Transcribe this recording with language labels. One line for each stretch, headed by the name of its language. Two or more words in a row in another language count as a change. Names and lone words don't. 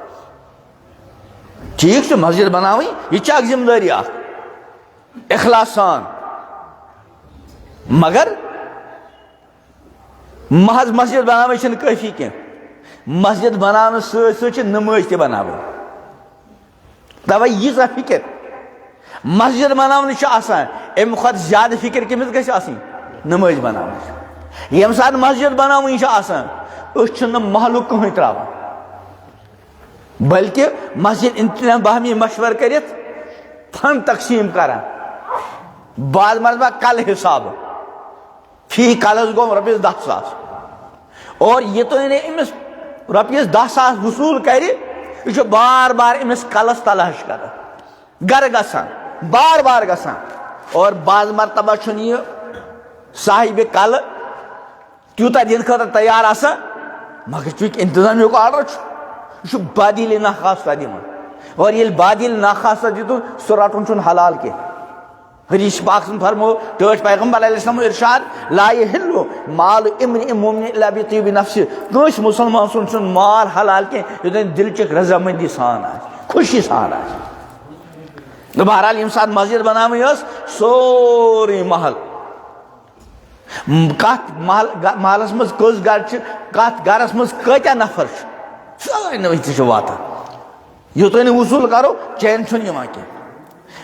Kashmiri: ٹھیٖک چھُ مسجد بناوٕنۍ یہِ چھِ اکھ ذمہٕ دٲری اکھ اخلاص سان، مگر محض مسجد بناوٕنۍ چھنہٕ کٲفی کینٛہہ، مسجد بناونہٕ سۭتۍ سۭتۍ چھِ نمٲز تہِ بناوٕنۍ، توے ییٖژاہ فکر مسجد بناونٕچ چھِ آسان امہِ کھۄتہٕ زیادٕ فکر کٔمِس گژھِ آسٕنۍ؟ نمٲز بناونٕچ۔ ییٚمہِ ساتہٕ مسجد بناوٕنۍ چھِ آسان أسۍ چھِنہٕ محلُک کٕہٕنۍ تراوان، بلکہ مسجد انتظام باہمی مشورٕ کٔرِتھ فنڈ تقسیٖم کران، بعض مرتبہ کل حساب، فی کلس گوٚو رۄپیَس 10,000 اور یوٚتانۍ نہٕ أمِس رۄپیَس 10,000 وصوٗل کرِ یہِ چھُ بار بار أمِس کلس تلاش کران، گرٕ گژھان بار بار گژھان، اور بعض مرتبہ چھُنہٕ یہِ صاحبِ کلہٕ تیوٗتاہ دِنہٕ خٲطرٕ تیار آسان، مگر چوٗنٛکہِ انتظامیہُک آرڈر چھُ یہ چھُ بادیٖل ناخواستہ دِوان، اور ییٚلہِ بادیٖل ناخواستہ دِتُن سُہ رٹُن چھُنہٕ حلال کینٛہہ۔ حدیث پاک سن فرمو ٹٲٹھ پیغمبر علیہ السلام ارشاد
Arabic: لا یحل مال امرئ مؤمن الا بطیب نفس،
Kashmiri: کٲنٛسہِ مسلمان سُنٛد چھُنہٕ مال حلال کینٛہہ یوٚتانۍ دلچک رضامندی سان آسہِ، خوشی سان آسہِ۔ تو بہرحال ییٚمہِ ساتہٕ مسجد بناوٕنۍ ٲس سورُے محل، کتھ محلس منٛز کٔژ گرٕ چھِ، کتھ گرس منٛز کۭتیاہ نفر چھِ، سٲری تہِ چھِ واتان، یوٚتانۍ نہٕ وصوٗل کرو چین چھُنہٕ یِوان کینٛہہ۔